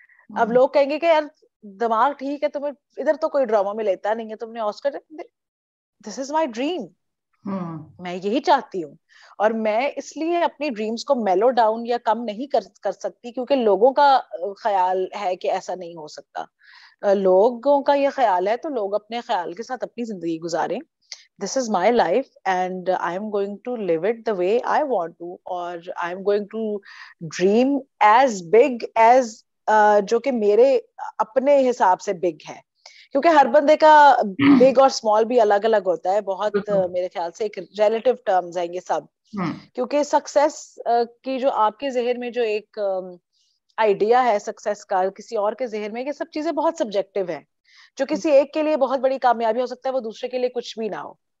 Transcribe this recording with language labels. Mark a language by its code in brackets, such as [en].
[ur] اب لوگ کہیں گے کہ یار دماغ ٹھیک ہے, تمہیں ادھر تو کوئی ڈرامہ میں لیتا نہیں ہے, تم نے Oscar, [en] this is my dream, [ur] میں یہی چاہتی ہوں. اور میں اس لیے اپنی ڈریمز کو میلو ڈاؤن یا کم نہیں کر سکتی کیونکہ لوگوں کا خیال ہے کہ ایسا نہیں ہو سکتا. لوگوں کا یہ خیال ہے تو لوگ اپنے خیال کے ساتھ اپنی زندگی گزاریں. [en] This is my life and I am going to live it the way I want to, اور I am going to dream as big as [ur] جو کہ میرے اپنے حساب سے بگ ہے, کیونکہ ہر بندے کا بگ اور اسمال بھی الگ الگ ہوتا ہے. بہت میرے خیال سے ایک ریلیٹو ٹرمز ہیں یہ سب, کیونکہ سکسیس کی جو آپ کے ذہن میں جو ایک آئیڈیا ہے سکسیس کا, کسی اور کے ذہن میں یہ سب چیزیں بہت سبجیکٹو ہیں. جو کسی ایک کے لیے بہت بڑی کامیابی ہو سکتا ہے وہ دوسرے کے لیے کچھ بھی نہ ہو.